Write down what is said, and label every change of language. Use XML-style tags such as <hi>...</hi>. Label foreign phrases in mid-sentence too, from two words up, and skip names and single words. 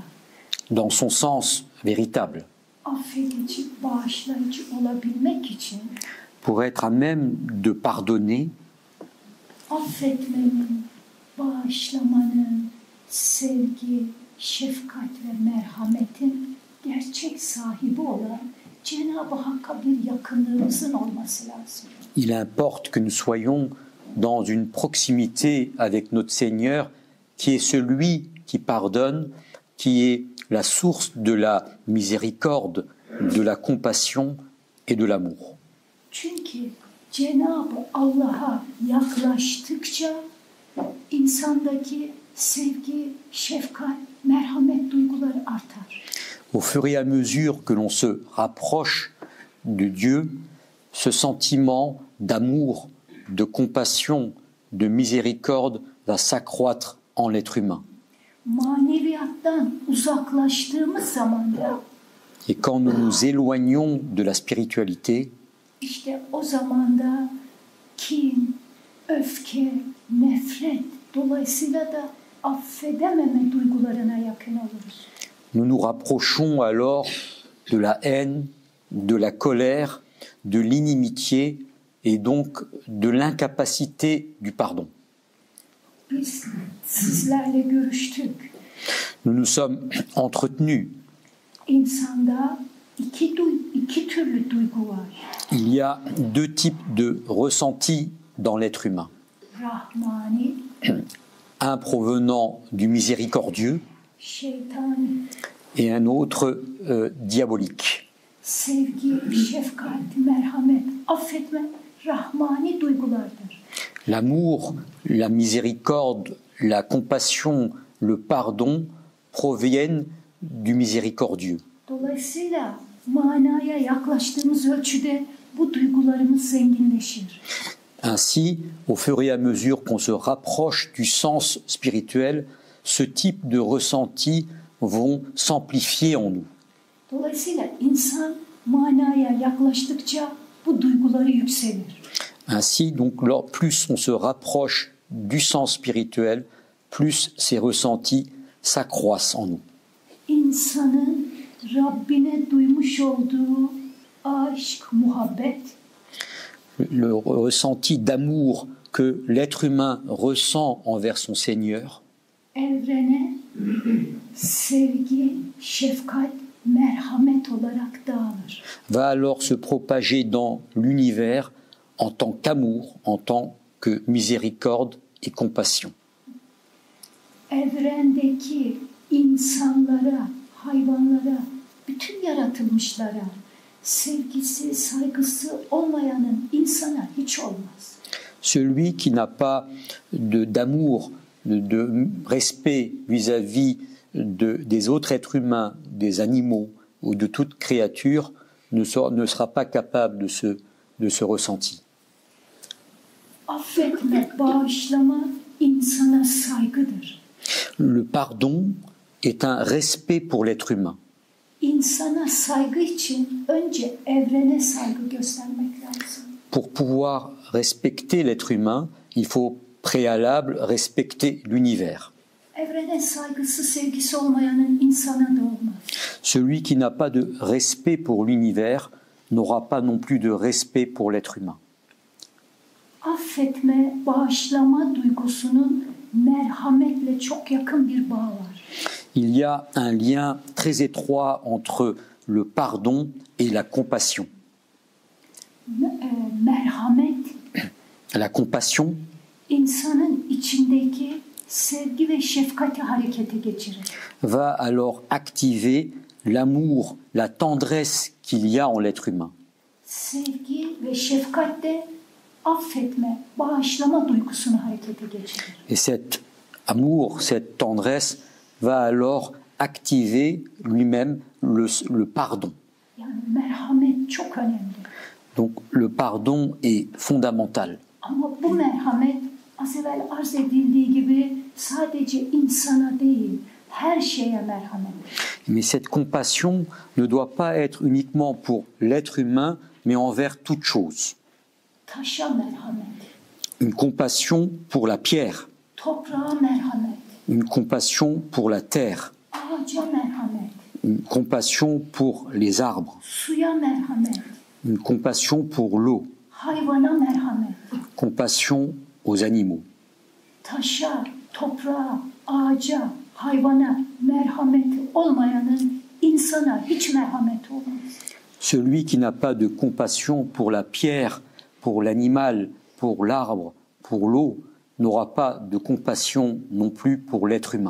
<fr>Dans son sens véritable,</fr> <tr>affedici, bağışlayıcı olabilmek için</tr> <fr>pour être à même de pardonner,</fr> <tr>affetmenin, bağışlamanın, sevgi, şefkat ve merhametin gerçek sahibi olan Cenab-ı Hakk'a bir yakınlığımızın olması lazım.</tr> <fr>il importe que nous soyons dans une proximité avec notre Seigneur, qui est celui qui pardonne, qui est la source de la miséricorde, de la compassion et de l'amour.</fr> <tr>Çünkü Cenab-ı Allah'a yaklaştıkça insandaki sevgi, şefkat, merhamet duyguları artar.</tr> <fr>Au fur et à mesure que l'on se rapproche de Dieu, ce sentiment d'amour, de compassion, de miséricorde va s'accroître en l'être humain.</fr> <tr>Maneviyattan uzaklaştığımız zaman da</tr> <fr>Et quand nous nous éloignons de la spiritualité,</fr> <tr>işte o zaman da kin, öfke, nefret dolayısıyla da affedememe duygularına yakın oluruz.</tr> <fr>nous nous rapprochons alors de la haine, de la colère, de l'inimitié et donc de l'incapacité du pardon.</fr> <tr>Biz sizlerle görüştük.</tr> <fr>Nous nous sommes entretenus.</fr> <tr>İnsanda iki türlü duygu var.</tr> <fr>Il y a deux types de ressentis dans l'être humain.</fr> <tr>Rahmani</tr> <fr>un provenant du miséricordieux</fr> <tr>şeytani,</tr> <fr>et un autre diabolique.</fr> <tr>sevgi, şefkat, merhamet, affetme, rahmani duygulardır.</tr> <fr>L'amour, la miséricorde, la compassion, le pardon proviennent du miséricordieux.</fr> <tr>Dolayısıyla manaya yaklaştığımız ölçüde bu duygularımız zenginleşir.</tr> <fr>Ainsi, au fur et à mesure qu'on se rapproche du sens spirituel, ce type de ressentis vont s'amplifier en nous.</fr> <tr>Dolayısıyla insan manaya yaklaştıkça bu duyguları yükselir.</tr> <fr>Ainsi, donc, plus on se rapproche du sens spirituel, plus ces ressentis s'accroissent en nous.</fr> <tr>İnsanın Rabbine duymuş olduğu aşk, muhabbet,</tr> <fr>Le ressenti d'amour que l'être humain ressent envers son Seigneur</fr> <tr>evrene sevgi, şefkat, merhamet olarak dağılır.</tr> <fr>va alors se propager dans l'univers en tant qu'amour, en tant que miséricorde et compassion.</fr> <tr>Evrendeki insanlara, hayvanlara, bütün yaratılmışlara sevgisi, saygısı olmayanın insana hiç olmaz.</tr> <fr>Celui qui n'a pas d'amour, de respect vis-à-vis des autres êtres humains, des animaux ou de toute créature ne sera pas capable de ce ressenti.</fr> <tr>Affetme, bağışlama insana saygıdır.</tr> <fr>Le pardon est un respect pour l'être humain.</fr> <tr>İnsana saygı için önce evrene saygı göstermek lazım.</tr> <fr>Pour pouvoir respecter l'être humain, il faut préalable respecter l'univers.</fr> <tr>Evrene saygısı, sevgisi olmayanın insana da olmaz.</tr> <fr>Celui qui n'a pas de respect pour l'univers n'aura pas non plus de respect pour l'être humain.</fr> <tr>Affetme, bağışlama duygusunun merhametle çok yakın bir bağ var.</tr> <fr>Il y a un lien très étroit entre le pardon et la compassion.</fr> <tr>Merhamet,</tr> <fr>La compassion</fr> <tr>insanın içindeki sevgi ve şefkati harekete geçirir.</tr> <fr>va alors activer l'amour, la tendresse qu'il y a en l'être humain.</fr> <tr>Sevgi ve şefkat de affetme, bağışlama duygusunu harekete geçirir.</tr> <fr>Et cet amour, cette tendresse va alors activer lui-même le pardon.</fr> <tr>Yani merhamet çok önemli.</tr> <fr>Donc le pardon est fondamental.</fr> <tr>Ama bu merhamet az evvel arz edildiği gibi sadece insana değil, her şeye merhamet.</tr> <fr>Mais cette compassion ne doit pas être uniquement pour l'être humain, mais envers toute chose.</fr> <tr>Taşa merhamet,</tr> <fr>Une compassion pour la pierre,</fr> <tr>toprağa merhamet,</tr> <fr>une compassion pour la terre,</fr> <tr>ağaca merhamet,</tr> <fr>une compassion pour les arbres,</fr> <tr>suya merhamet,</tr> <fr>une compassion pour l'eau,</fr> <tr>hayvana merhamet.</tr> <fr>compassion aux animaux.</fr> <tr>Taşa, toprağa, ağaca, hayvana merhameti olmayanın insana hiç merhameti olmaz.</tr> <fr>Celui qui n'a pas de compassion pour la pierre, pour l'animal, pour l'arbre, pour l'eau, n'aura pas de compassion non plus pour l'être humain.</fr>